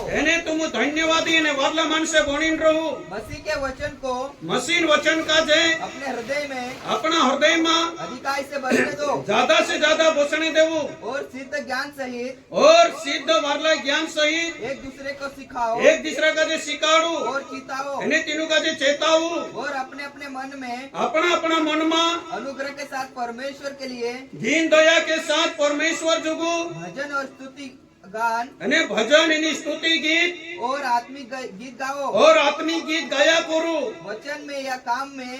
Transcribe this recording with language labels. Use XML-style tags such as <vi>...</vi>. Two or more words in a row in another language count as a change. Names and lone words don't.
<bhb>एने तुम धन्यवादी ने वाला मन से बनीन रहो।</bhb> <hi>मसीह के वचन को</hi> <bhb>मसीन वचन का जे</bhb> <hi>अपने हृदय में</hi> <bhb>अपना हृदय में</bhb> <hi>अधिकाई से बसने दो,</hi> <bhb>ज्यादा से ज्यादा बसने देवो,</bhb> <hi>और सिद्ध ज्ञान सहित</hi> <bhb>और सिद्ध वाला ज्ञान सहित</bhb> <hi>एक दूसरे को सिखाओ,</hi> <bhb>एक दूसरा का जे सिखाड़ू,</bhb> <hi>और चिताओ,</hi> <bhb>एने तीनों का जे चेताऊ,</bhb> <hi>और अपने अपने मन में</hi> <bhb>अपना अपना मन में</bhb> <hi>अनुग्रह के साथ परमेश्वर के लिए</hi> <bhb>दीन दया के साथ परमेश्वर जुगु</bhb> <hi>भजन और स्तुति गान</hi> <bhb>अने भजन एनी स्तुति गीत</bhb> <hi>और आत्मिक गीत गाओ,</hi> <bhb>और आत्मिक गीत गाया करो।</bhb> <hi>वचन में या काम में</hi>